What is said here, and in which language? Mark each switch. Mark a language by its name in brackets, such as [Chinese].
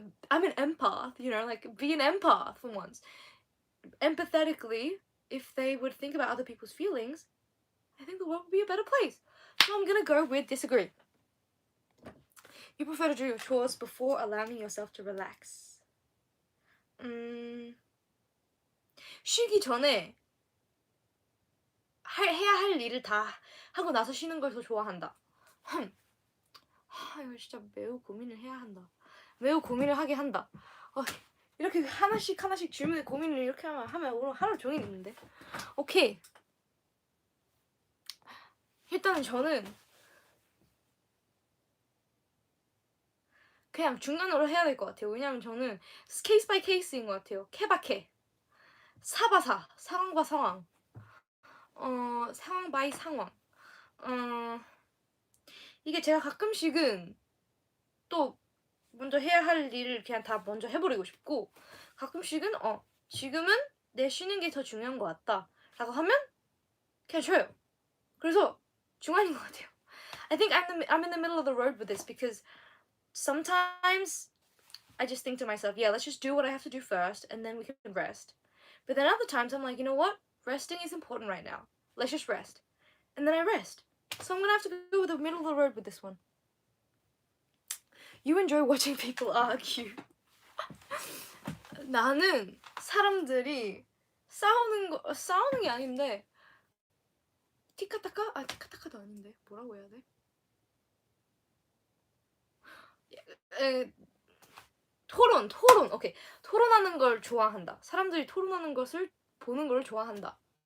[English] I'm an empath, you know, like be an empath for once. Empathetically, if they would think about other people's feelings, I think the world would be a better place. So I'm gonna go with disagree. You prefer to do your chores before allowing yourself to relax. [Korean] 쉬기 전에 해야 할 일을 다 하고 나서 쉬는 걸 더 좋아한다. 이거 진짜 매우 고민을 해야 한다. 매우 고민을 하게 한다. 이렇게 하나씩 질문에 고민을 이렇게 하면 오늘 하루 종일 있는데. 오케이. 일단은 저는 그냥 중간으로 해야 될 것 같아요. 왜냐면 저는 케이스 바이 케이스인 것 같아요. 케바케. 사바사. 상황과 상황. 상황 바이 상황. 이게 제가 가끔씩은 또 먼저 해야 할 일을 그냥 다 먼저 해버리고 싶고, 가끔씩은 지금은 내 쉬는 게 더 중요한 것 같다 라고 하면 그냥 쉬어요. 그래서 중간인 것 같아요. [English] I think I'm in the middle of the road with this because sometimes I just think to myself, yeah, let's just do what I have to do first and then we can rest. But then other times I'm like, you know what? Resting is important right now. Let's just rest. And then I rest. So I'm gonna have to go with the middle of the road with this one. You enjoy watching people argue. [Korean] 나는 사람들이 싸우는 게 아닌데 티카타카? 티카타카도 아닌데 뭐라고 해야 돼? 토론. 오케이. 토론하는 걸 좋아한다. 사람들이 토론하는 것을 보는 걸 좋아한다.